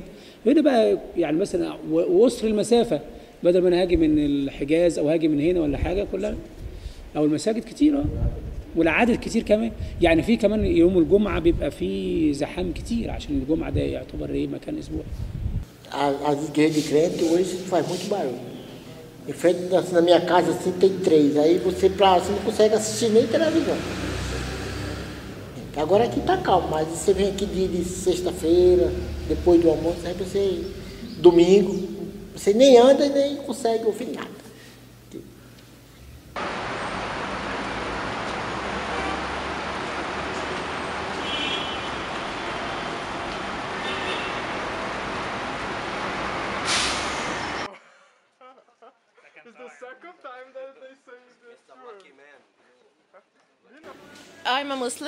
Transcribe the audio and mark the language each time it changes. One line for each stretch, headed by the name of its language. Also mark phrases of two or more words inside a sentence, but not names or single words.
Arabic: هنا بقى يعني مثلا وقصر المسافه، بدل ما انا هاجي من الحجاز او هاجي من هنا ولا حاجه كلها، او المساجد كتير والعدد كتير كمان. يعني في كمان يوم الجمعه بيبقى في زحام كتير، عشان الجمعه ده يعتبر ايه مكان اسبوعي.
Portuguese: As igrejas de crente hoje faz muito barulho. Em frente, assim, na minha casa assim, tem 3. Aí você não consegue assistir nem televisão. Agora aqui tá calmo, mas você vem aqui de sexta-feira, depois do almoço, aí você, domingo, você nem anda e nem consegue ouvir nada.
English: I'm a Muslim.